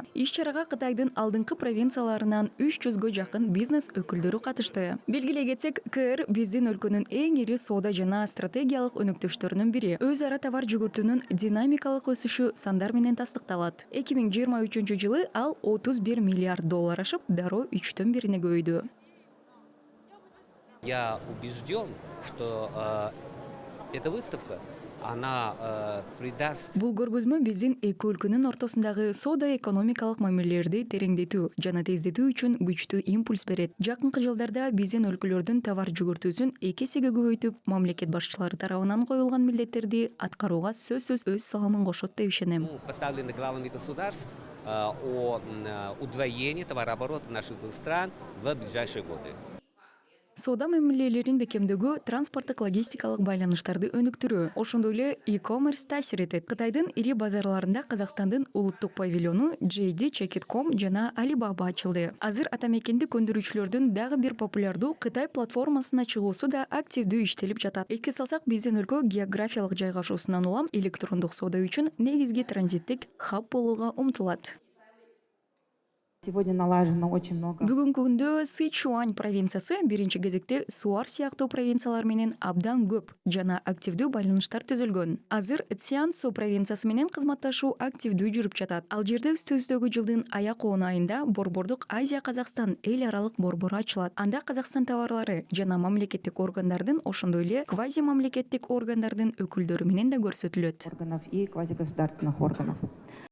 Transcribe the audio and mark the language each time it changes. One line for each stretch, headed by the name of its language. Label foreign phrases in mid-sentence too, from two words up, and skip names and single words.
Kyrgyz: Иш-чарага Кытайдын алдыңкы провинцияларынан 300гө жакын бизнес өкүлдөрү катышты. Белгилей кетсек, КР биздин өлкөнүн эң ири соода жана стратегиялык өнөктөштөрүнүн бири. Өз ара товар жүгүртүүнүн динамикалык өсүшү сандар менен тастыкталат. 2023 ал 31 миллиард доллар ашып, дароо 3төн бирине көбөйдү.
Russian: Я убежден, что эта выставка, она придаст...
Kyrgyz: Бул көргөзмө биздин эки өлкөнүн ортосундагы соода экономикалык мамилелерди тереңдетүү жана тездетүү үчүн күчтүү импульс берет. Жакынкы жылдарда биздин өлкөлөрдүн товар жүгүртүүсүн 2 эсеге көбөйтүп, мамлекет башчылары тарабынан коюлган милдеттерди аткарууга сөзсүз өз салымын кошот деп ишенем.
Russian: Поставлены главами государств о удвоении товарооборота наших двух стран в ближайшие годы.
Kyrgyz: Соода мамилелерин бекемдөөгө транспорттук логистикалык байланыштарды өнүктүрүү, ошондой эле e-commerce таасир этет. Кытайдын ири базарларында Казакстандын улуттук павильону JD Check.com жана Alibaba ачылды. Азыр ата мекендик өндүрүүчүлөрдүн дагы бир популярдуу Кытай платформасына чыгуусу да активдүү иштелип жатат. Эске салсак, биздин өлкө географиялык жайгашуусунан улам электрондук соода үчүн негизги транзиттик хаб болууга умтулат.
Russian: Сегодня налажено очень много.
Kyrgyz: Бүгүнкү күндө Сычуань провинциясы биринчи кезекте Суар сыяктуу провинциялар менен абдан көп жана активдүү байланыштар түзүлгөн. Азыр Цзянсу провинциясы менен кызматташуу активдүү жүрүп жатат. Ал жерде үстүбүздөгү жылдын аяк-оон айында Борбордук Азия-Казакстан эл аралык борбору ачылат. Анда Казакстан товарлары жана мамлекеттик органдардын, ошондой эле квази мамлекеттик органдардын өкүлдөрү менен да көрсөтүлөт.
Russian: Органов и квазигосударственных органов.